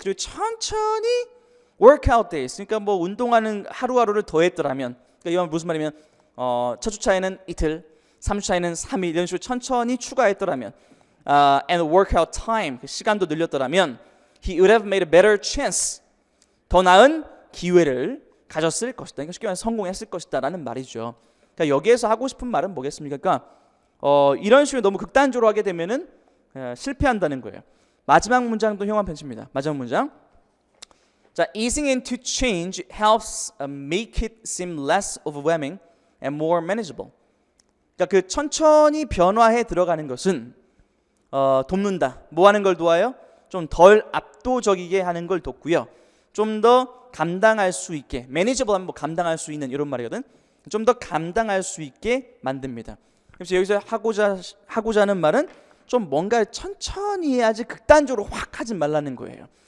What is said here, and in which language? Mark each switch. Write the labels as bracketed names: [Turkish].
[Korean] 그리고 천천히 workout days. 그러니까 뭐 운동하는 하루하루를 더했더라면, 그러니까 이건 무슨 말이면 첫 주차에는 이틀, 3주차에는 3일 이런 식으로 천천히 추가했더라면 [English] and workout time. [Korean] 그 시간도 늘렸더라면 [English] he would have made a better chance. [Korean] 더 나은 기회를 가졌을 것이다. 그러니까 쉽게 말해서 성공했을 것이다 라는 말이죠. 그러니까 여기에서 하고 싶은 말은 뭐겠습니까? 그러니까 이런 식으로 너무 극단적으로 하게 되면은 실패한다는 거예요. 마지막 문장도 형한 편집니다. 마지막 문장. 자, [English] easing into change helps make it seem less overwhelming and more manageable. [Korean] 그러니까 그 천천히 변화해 들어가는 것은 돕는다. 뭐 하는 걸 도와요? 좀 덜 압도적이게 하는 걸 돕고요. 좀 더 감당할 수 있게, manageable 하면 뭐 감당할 수 있는 이런 말이거든. 좀 더 감당할 수 있게 만듭니다. 그래서 여기서 하고자 하는 말은 좀 뭔가 천천히 해야지 극단적으로 확 하지 말라는 거예요.